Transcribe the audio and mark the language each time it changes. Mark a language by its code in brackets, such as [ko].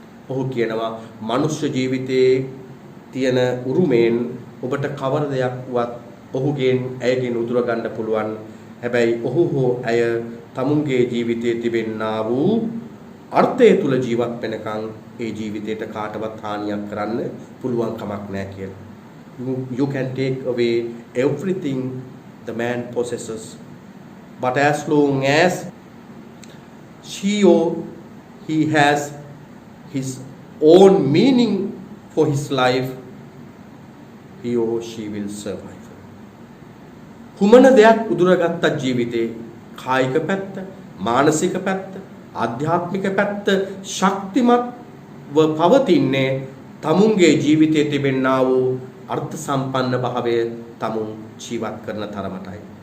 [si] ඔහු කියනවා මනුෂ්‍ය ජීවිතයේ තියෙන උරුමෙන් ඔබට කවර දෙයක්වත් ඔහුගෙන් ඇයගෙන් උදුර ගන්න පුළුවන්. හැබැයි ඔහු හෝ ඇය තමුන්ගේ ජීවිතයේ තිබෙනා වූ අර්ථය තුල ජීවත් වෙනකන් ඒ ජීවිතයට කාටවත් හානියක් කරන්න පුළුවන් කමක් නැහැ කියලා. [en] You can take away everything the man possesses, but as long as she or he has his own meaning for his life, he or she will survive. [si] කුමන දෙයක් උදුරගත්ත ජීවිතේ කායික පැත්ත, මානසික පැත්ත, ආධ්‍යාත්මික පැත්ත ශක්තිමත්ව පවතින්නේ තමුන්ගේ ජීවිතයේ තිබෙනා වූ අර්ථ සම්පන්න භාවය තමුන් ජීවත් කරන තරමටයි.